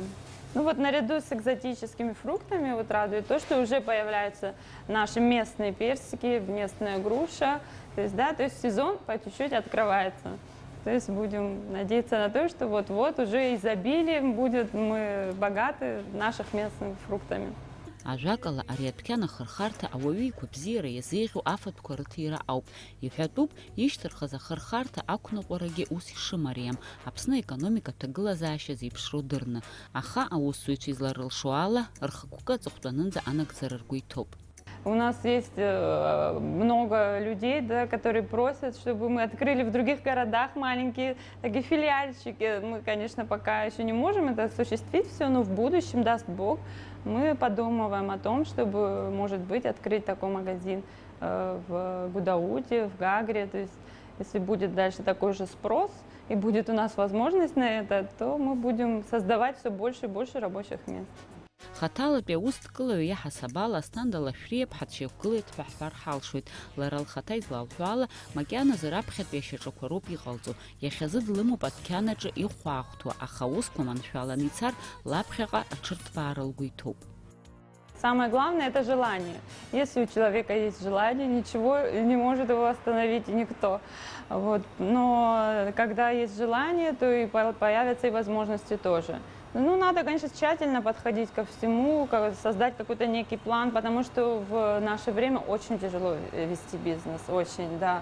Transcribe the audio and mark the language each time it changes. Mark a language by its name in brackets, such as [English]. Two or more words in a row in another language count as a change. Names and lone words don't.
[Russian] Ну вот наряду с экзотическими фруктами вот радует то, что уже появляются наши местные персики, местная груша. То есть, да, то есть сезон по чуть-чуть открывается. То есть будем надеяться на то, что вот-вот уже изобилием будет, мы богаты наших местными фруктами. [Abkhazian] Ажәакала ари адәқьан ахырхарҭа ауаҩы игәабзиара иазеиӷьу афатәқәа рыҭира ауп. Иҳәатәуп, ишьҭырхыз ахырхарҭа ақәныҟәарагьы ус ишымариам, Аԥсны економика ҭагылазаашьа зеиԥшроу дырны. Аха аусзуҩцәа изларылшо ала, рхықәкы аҵыхәтәанынӡа анагӡара ргәы иҭоуп. [Russian] У нас есть много людей, да, которые просят, чтобы мы открыли в других городах маленькие такие филиальчики. Мы, конечно, пока еще не можем это осуществить все, но в будущем, даст Бог, мы подумываем о том, чтобы, может быть, открыть такой магазин в Гудауте, в Гагре. То есть, если будет дальше такой же спрос и будет у нас возможность на это, то мы будем создавать все больше и больше рабочих мест. [Abkhazian] Хаҭалатәи аус дкылаҩ иаҳасаб ала Асҭанда Лашәриа ԥҳа дшьақәгылеит ҳәа ҳҳәар ҳалшоит. Лара лхаҭа излалҳәо ала, макьаназы раԥхьатәи ашьаҿақәа роуп иҟалҵо. Иахьазы длымоуп адәқьан аҿы ихәаахәҭуа, аха аусқәа маншәаланы ицар, лаԥхьаҟа аҽырҭбаара лгәы иҭоуп. [Russian] Самое главное – это желание. Если у человека есть желание, ничего не может его остановить никто. Вот. Но когда есть желание, то и появятся и возможности тоже. Ну, надо, конечно, тщательно подходить ко всему, создать какой-то некий план, потому что в наше время очень тяжело вести бизнес, очень, да.